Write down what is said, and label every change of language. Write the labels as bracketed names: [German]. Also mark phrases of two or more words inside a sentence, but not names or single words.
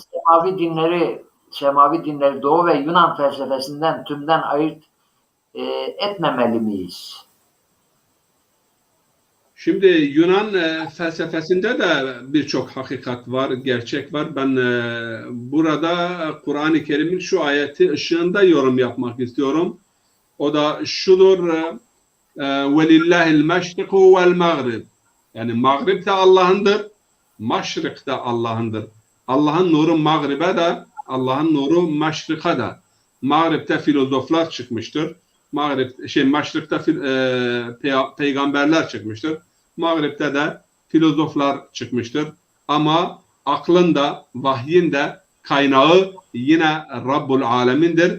[Turkish] Semavi dinleri Doğu ve Yunan felsefesinden tümden ayırt etmemeli miyiz? Şimdi Yunan felsefesinde de birçok hakikat var, gerçek var. Ben burada Kur'an-ı Kerim'in şu ayeti ışığında yorum yapmak istiyorum. O da şudur: [Arabic] وَلِلَّهِ الْمَشْرِقُ وَالْمَغْرِبِ. [Turkish] Yani Mağrib de Allah'ındır, Maşrik de Allah'ındır. Allah'ın nuru Mağrib'e de, Allah'ın nuru Maşrik'e de. Mağrib'de filozoflar çıkmıştır. Maşrik'te peygamberler çıkmıştır. Mağrib'de de filozoflar çıkmıştır. Ama aklın da, vahyin de kaynağı yine [Arabic] رب العالمين'dir.